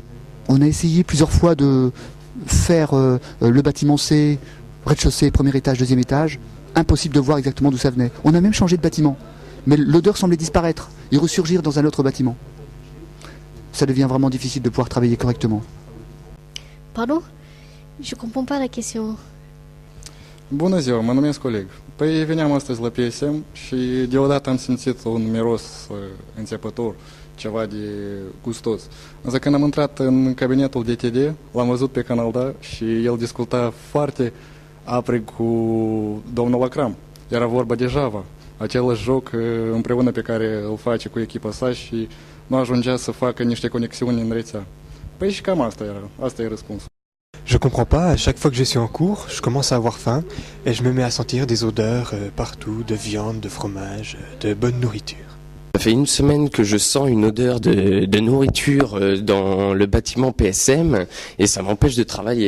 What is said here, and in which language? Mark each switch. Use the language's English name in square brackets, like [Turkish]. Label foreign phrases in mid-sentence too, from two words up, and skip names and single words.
[French] On a essayé plusieurs fois de faire le bâtiment C, rez-de-chaussée, premier étage, deuxième étage. Impossible de voir exactement d'où ça venait. On a même changé de bâtiment. Mais l'odeur semblait disparaître et ressurgir dans un autre bâtiment. Ça devient vraiment difficile de pouvoir travailler correctement. Pardon? Je comprends pas la question. [Romanian] Bună ziua, mă numesc Oleg. Păi veneam astăzi la PSM și deodată am simțit un miros înțepător, ceva de gustos. Însă când am intrat în cabinetul DTD, l-am văzut pe Canelda și el discuta foarte aprig cu domnul Acram. Era vorba de Java, același joc împreună pe care îl face cu echipa sa și nu ajungea să facă niște conexiuni în rețea. Păi și cam asta e răspunsul. [French] Je comprends pas, à chaque fois que je suis en cours, je commence à avoir faim et je me mets à sentir des odeurs partout, de viande, de fromage, de bonne nourriture. Ça fait une semaine que je sens une odeur de nourriture dans le bâtiment PSM et ça m'empêche de travailler.